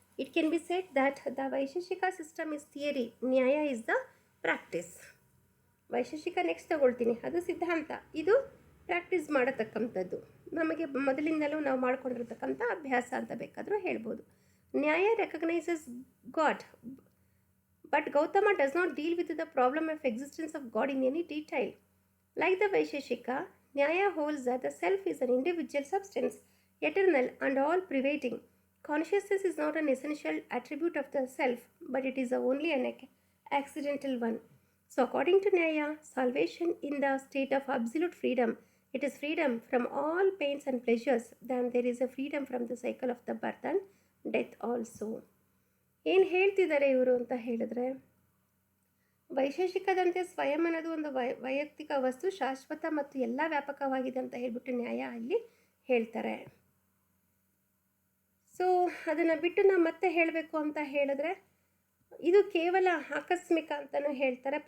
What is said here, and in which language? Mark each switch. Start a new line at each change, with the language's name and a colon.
English: It can be said that the Vaisheshika system is theory, Nyaya is the practice.
Kannada: Vaisheshika next ತಗೊಳ್ತೀನಿ, ಅದು ಸಿದ್ಧಾಂತ, ಇದು ಪ್ರಾಕ್ಟೀಸ್ ಮಾಡತಕ್ಕಂಥದ್ದು, ನಮಗೆ ಮೊದಲಿಂದಲೂ ನಾವು ಮಾಡ್ಕೊಂಡಿರ್ತಕ್ಕಂಥ ಅಭ್ಯಾಸ ಅಂತ ಬೇಕಾದರೂ ಹೇಳ್ಬೋದು.
English: Nyaya recognizes God, but Gautama does not deal with the problem of existence of God in any detail. Like the Vaisheshika, Nyaya holds that the self is an individual substance, eternal and all-pervading. Consciousness is not an essential attribute of the self, but it is only an accidental one. So according to Nyaya, salvation in the state of absolute freedom, it is freedom from all pains and pleasures, then there is a freedom from the cycle of the birth and death also.
Kannada: ಏನು ಹೇಳ್ತಿದ್ದಾರೆ ಇವರು ಅಂತ ಹೇಳಿದ್ರೆ, ವೈಶೇಷಿಕದಂತೆ ಸ್ವಯಂ ಅನ್ನೋದು ಒಂದು ವೈಯಕ್ತಿಕ ವಸ್ತು, ಶಾಶ್ವತ ಮತ್ತು ಎಲ್ಲ ವ್ಯಾಪಕವಾಗಿದೆ ಅಂತ ಹೇಳ್ಬಿಟ್ಟು ನ್ಯಾಯ ಅಲ್ಲಿ ಹೇಳ್ತಾರೆ. ಸೊ ಅದನ್ನು ಬಿಟ್ಟು ನಾವು ಮತ್ತೆ ಹೇಳಬೇಕು ಅಂತ ಹೇಳಿದ್ರೆ, ಇದು ಕೇವಲ ಆಕಸ್ಮಿಕ ಅಂತಲೂ ಹೇಳ್ತಾರೆ.